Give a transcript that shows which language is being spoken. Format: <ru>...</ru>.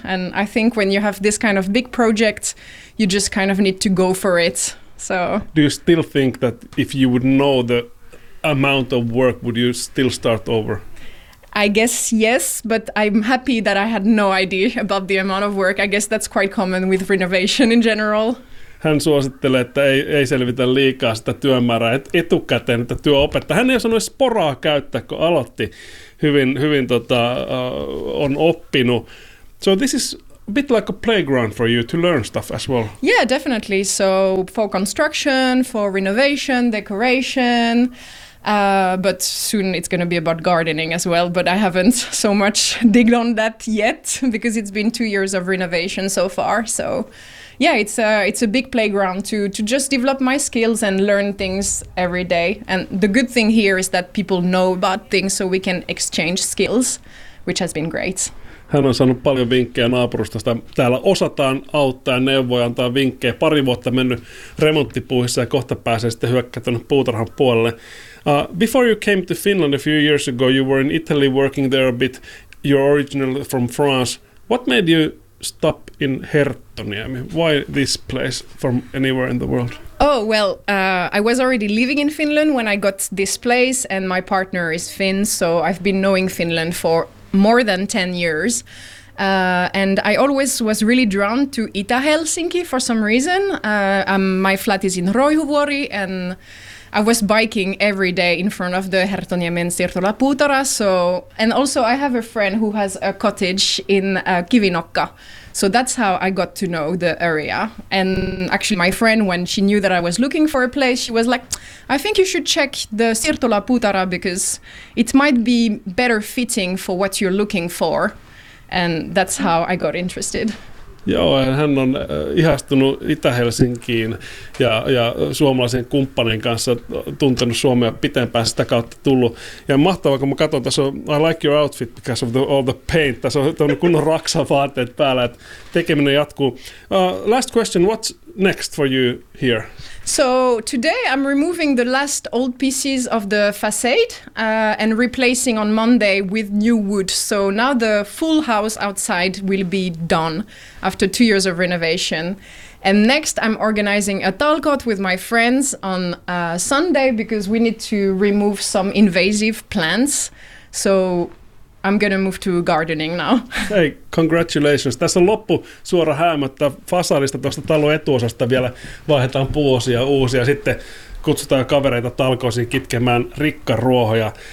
<en>And I think when you have this kind of big project, you just kind of need to go for it. So, do you still think that if you would know the amount of work, would you still start over? I guess yes, but I'm happy that I had no idea about the amount of work. I guess that's quite common with renovation in general.</en> <fi>Hän suosittelee, että ei selvitä liikaa sitä työmäärää etukäteen, että työ opettaa. Hän ei sanoisi poraa käyttää, kun aloitti hyvin on oppinut.</fi> <en>So this is a bit like a playground for you to learn stuff as well. Yeah, definitely. So for construction, for renovation, decoration. But soon it's going to be about gardening as well, but I haven't so much digged on that yet because it's been 2 years of renovation so far. So yeah, it's a big playground to just develop my skills and learn things every day. And the good thing here is that people know about things so we can exchange skills, which has been great.</en> <fi>Hän on saanut paljon vinkkejä naapurustosta. Täällä osataan auttaa ja neuvoja antaa vinkkejä. Pari vuotta mennyt remonttipuuhissa ja kohta pääsee sitten hyökkäämään puutarhan puolelle.</fi> <en>Before you came to Finland a few years ago, you were in Italy working there a bit. You're originally from France. What made you stop in Herttoniemi? Why this place from anywhere in the world? Oh, well, I was already living in Finland when I got this place and my partner is Finn, so I've been knowing Finland for more than 10 years. And I always was really drawn to Itä-Helsinki for some reason. My flat is in Roihuvuori and I was biking every day in front of the Herttoniemen siirtolaputara. So, and also I have a friend who has a cottage in Kivinokka. So that's how I got to know the area. And actually my friend, when she knew that I was looking for a place, she was like, I think you should check the Siirtolaputara because it might be better fitting for what you're looking for. And that's how I got interested.</en> <fi>Joo, hän on ihastunut Itä-Helsinkiin ja suomalaisen kumppanin kanssa tuntenut Suomea pitempään, sitä kautta tullut. Ja mahtavaa, kun mä katson, tässä on</fi> <en>I like your outfit because of all the paint.</en> <fi>Tässä on kunnon raksavaatteet päällä, että tekeminen jatkuu.</fi> <en>Last question, what's next for you here? So today I'm removing the last old pieces of the facade and replacing on Monday with new wood. So now the full house outside will be done after 2 years of renovation. And next I'm organizing a talkot with my friends on Sunday because we need to remove some invasive plants. So I'm going to move to gardening now. Hey, congratulations.</en> <fi>Tässä on loppu suora häämöttä fasadista tuosta talon etuosasta vielä vaihdetaan puuosia uusia. Sitten kutsutaan kavereita talkoisiin kitkemään rikkaruohoja.</fi>